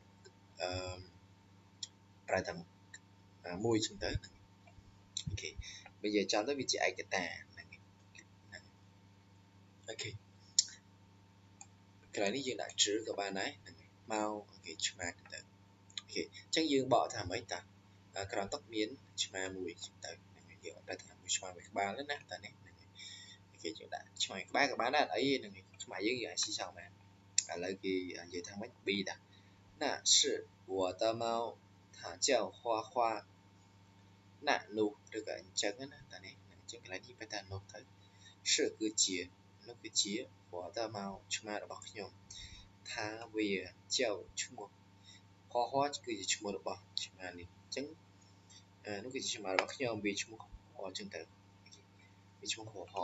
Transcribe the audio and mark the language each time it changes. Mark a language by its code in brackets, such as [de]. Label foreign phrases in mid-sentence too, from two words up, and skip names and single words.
[km] ប្រែតែមួយចឹងទៅអូខេបើនិយាយចាំទៅវាជាឯកតាហ្នឹងអូខេកន្លែងនេះយើងដាក់ជ្រឺក៏បានដែរហ្នឹងមកអូខេឆ្មាទៅអូខេអញ្ចឹងយើងបកថាម៉េចតាក្រោមតុមានឆ្មាមួយចឹងទៅហ្នឹងយើងអត់តែថាមួយឆ្មាមួយក្បាលទេណាតែនេះហ្នឹងអូខេយើងដាក់ឆ្មាក្បាលក៏បានដែរអីហ្នឹងឆ្មាយើងអាចស៊ីចោលបានឥឡូវគេនិយាយថាម៉េច B តា [zh] 那是我的猫它叫花花 [km] ណានោះឬក៏អញ្ចឹងណាតែនេះអញ្ចឹងកន្លែងនេះបែរតែនោះទៅ是គឺជានោះគឺជា [zh] 我的猫 [km] ឆ្មារបស់ខ្ញុំថាវា叫ឈ្មោះហោហោគឺជាឈ្មោះរបស់ឆ្មានេះអញ្ចឹងនោះគឺជាឆ្មារបស់ខ្ញុំវាឈ្មោះហោអញ្ចឹងទៅវាឈ្មោះហោហោ